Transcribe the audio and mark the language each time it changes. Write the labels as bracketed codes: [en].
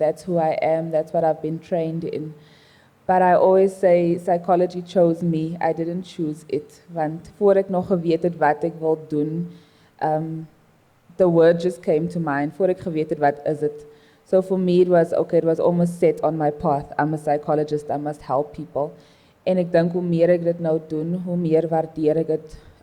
[en] That's who I am, that's what I've been trained in. But I always say psychology chose me, I didn't choose it. [af] Want voor ek nog geweet het wat ek wil doen, [en] the word just came to mind. [af] Voor ek geweet het wat is it. [en] So for me it was almost set on my path. I'm a psychologist, I must help people. [af] En ek dink hoe meer ek dit nou doen, hoe meer waardeer ek dit.